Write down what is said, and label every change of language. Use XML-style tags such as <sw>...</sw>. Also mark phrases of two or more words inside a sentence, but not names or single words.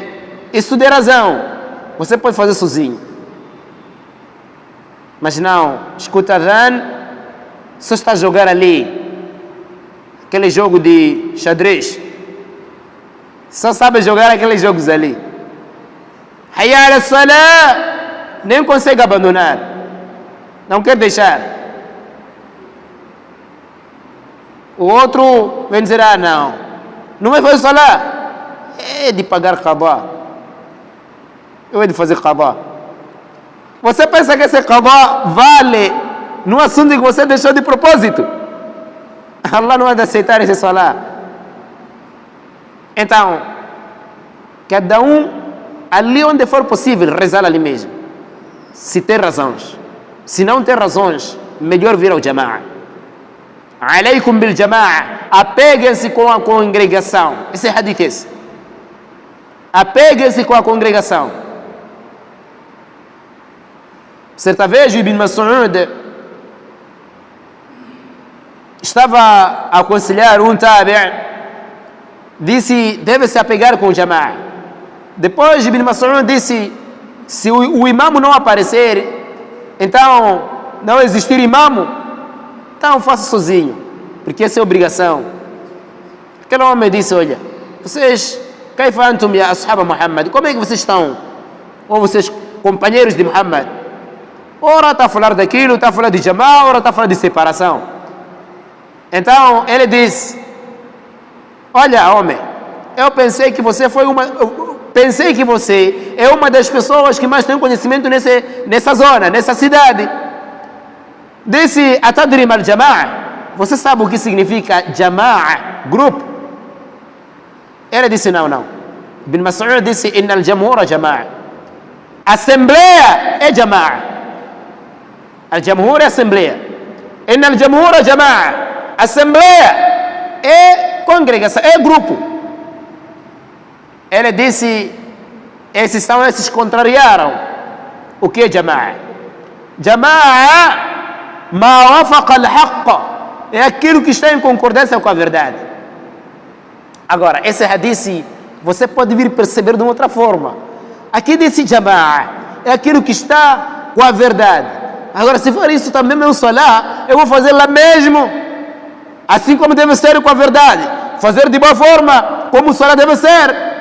<pt>Isso de razão, você pode fazer sozinho. Mas não, escuta adhan, só está a jogar ali, aquele jogo de xadrez, só sabe jogar aqueles jogos ali.</pt> <ar>حي على الصلاة,</ar> <pt>nem consegue abandonar, não quer deixar. O outro vem dizer, não vai fazer salah, é de pagar qadá. Eu hei de fazer qadá. Você pensa que esse qadá vale no assunto que você deixou de propósito? Allah não vai aceitar esse salah. Então, cada um, ali onde for possível, rezar ali mesmo. Se tem razões. Se não tem razões, melhor vir ao jama'a.</pt> <ar>عليكم بالجماعة.</ar> <pt>Apeguem-se com a congregação. Esse é hadith esse. Apeguem-se com a congregação. Certa vez, Ibn Mas'ud estava a aconselhar um tabi', disse, deve se apegar com o jama'a. Depois, Ibn Mas'ud disse, se o imamo não aparecer, então não existir imamo, então faça sozinho, porque essa é obrigação. Aquele homem disse, olha, vocês,</pt> <ar>كيف أنتم يا أصحاب محمد,</ar> <pt>como é que vocês estão? Ou vocês, companheiros de Muhammad? Ora está a falar daquilo, está a falar de jama'a, ora está a falar de separação. Então ele diz, olha homem, eu pensei que você é uma das pessoas que mais tem conhecimento nessa zona, nessa cidade. Disse,</pt> <ar>أتدري ما الجماعة,</ar> <pt>você sabe o que significa jama'a, grupo? Ele disse, não. Ibn Mas'ud disse,</pt> <ar>إن الجمهور جماعة.</ar> <pt>Assembleia é jama'a. Al-jamhur é assembleia.</pt> <ar>إن الجمهور جماعة.</ar> <pt>Assembleia é congregação, é grupo. Ele disse, esses contrariaram o que é jama'a.</pt> <ar>الجماعة ما وافق الحق,</ar> <pt>é aquilo que está em concordância com a verdade. Agora, esse hadith você pode vir perceber de uma outra forma. Aqui disse jama'a é aquilo que está com a verdade. Agora, se for isso também meu salah, eu vou fazer lá mesmo, assim como deve ser com a verdade, fazer de boa forma, como o salah deve ser.</pt>